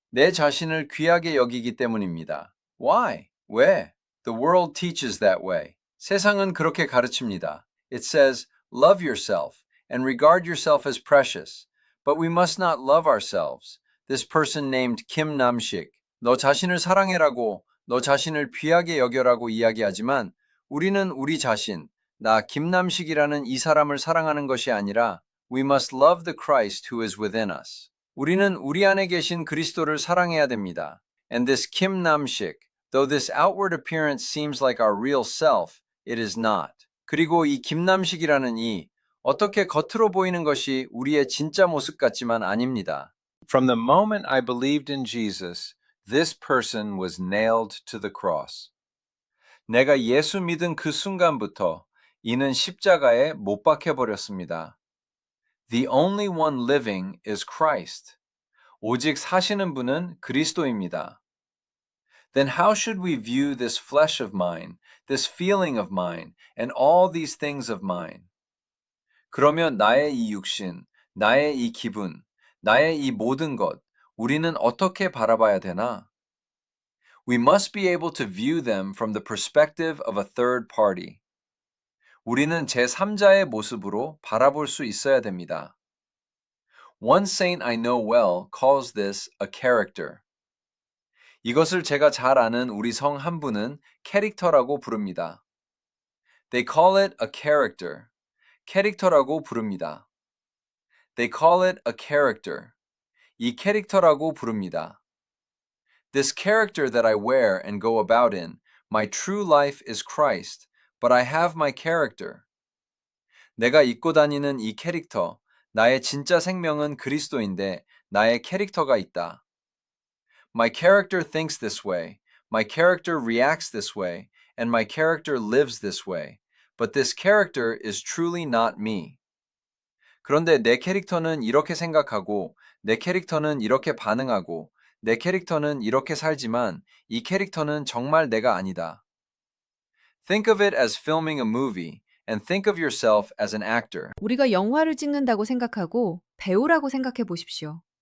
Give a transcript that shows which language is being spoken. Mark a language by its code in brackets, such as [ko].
[ko] 내 자신을 귀하게 여기기 때문입니다. [en] Why? [ko] 왜? [en] The world teaches that way. [ko] 세상은 그렇게 가르칩니다. [en] It says, love yourself and regard yourself as precious. But we must not love ourselves. This person named Kim Namsik. [ko] 너 자신을 사랑해라고, 너 자신을 귀하게 여겨라고 이야기하지만 우리는 우리 자신, 나 김남식이라는 이 사람을 사랑하는 것이 아니라 [en] We must love the Christ who is within us. [ko] 우리는 우리 안에 계신 그리스도를 사랑해야 됩니다. [en] And this Kim Namsik, though this outward appearance seems like our real self, it is not. [ko] 그리고 이 김남식이라는 이 어떻게 겉으로 보이는 것이 우리의 진짜 모습 같지만 아닙니다. [en] From the moment I believed in Jesus, this person was nailed to the cross. [ko] 내가 예수 믿은 그 순간부터 이는 십자가에 못 박혀 버렸습니다. [en] The only one living is Christ. [ko] 오직 사시는 분은 그리스도입니다. [en] Then how should we view this flesh of mine, this feeling of mine, and all these things of mine? [ko] 그러면 나의 이 육신, 나의 이 기분, 나의 이 모든 것, 우리는 어떻게 바라봐야 되나? [en] We must be able to view them from the perspective of a third party. [ko] 우리는 제3자의 모습으로 바라볼 수 있어야 됩니다. [en] One saint I know well calls this a character. [ko] 이것을 제가 잘 아는 우리 성 한 분은 캐릭터라고 부릅니다. [en] They call it a character. [ko] 캐릭터라고 부릅니다. [en] They call it a character. [ko] 이 캐릭터라고 부릅니다. [en] This character that I wear and go about in, my true life is Christ, but I have my character. [ko] 내가 입고 다니는 이 캐릭터, 나의 진짜 생명은 그리스도인데 나의 캐릭터가 있다. [en] My character thinks this way, my character reacts this way, and my character lives this way. But this character is truly not me. [ko] 그런데 내 캐릭터는 이렇게 생각하고, 내 캐릭터는 이렇게 반응하고, 내 캐릭터는 이렇게 살지만 이 캐릭터는 정말 내가 아니다. [en] Think of it as filming a movie and think of yourself as an actor. [ko] 우리가 영화를 찍는다고 생각하고 배우라고 생각해 보십시오.